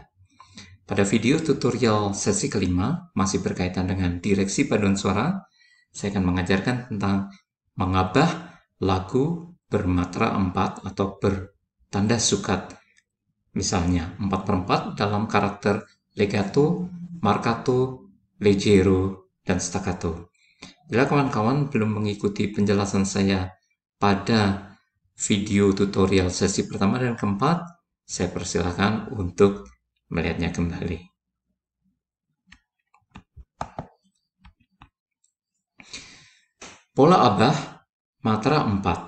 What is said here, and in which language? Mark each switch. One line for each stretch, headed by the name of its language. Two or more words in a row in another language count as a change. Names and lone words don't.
Indonesian: Pada video tutorial sesi kelima, masih berkaitan dengan direksi paduan suara, saya akan mengajarkan tentang mengabah lagu bermatra 4 atau bertanda sukat. Misalnya 4/4 dalam karakter
Italian: legato, marcato, leggero,
Indonesian: dan staccato. Bila kawan-kawan belum mengikuti penjelasan saya pada video tutorial sesi pertama dan keempat, saya persilakan untuk melihatnya kembali. Pola abah matra 4.